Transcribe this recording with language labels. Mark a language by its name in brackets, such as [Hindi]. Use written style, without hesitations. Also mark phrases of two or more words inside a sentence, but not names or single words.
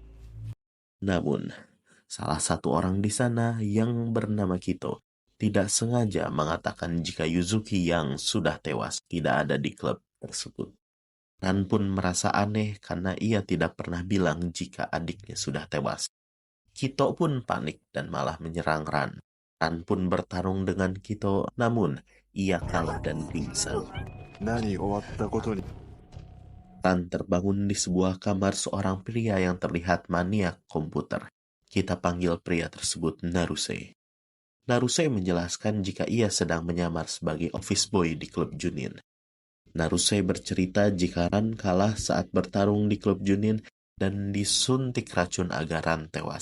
[Indonesian] Namun, salah satu orang di sana yang bernama Kito tidak sengaja mengatakan jika Yuzuki yang sudah tewas tidak ada di klub tersebut. Ran pun merasa aneh karena ia tidak pernah bilang jika adiknya sudah tewas. Kito pun panik dan malah menyerang Ran. Ran pun bertarung dengan Kito, namun ia kalah dan pingsan. [Japanese] 何終わったことに [Indonesian] Ran terbangun di sebuah kamar seorang pria yang terlihat maniak komputer. Kita panggil pria tersebut Naruse. Naruse menjelaskan jika ia sedang menyamar sebagai [English] office boy [Indonesian] di klub Junin. Naruse bercerita jika Ran kalah saat bertarung di klub Junin dan disuntik racun agar Ran tewas.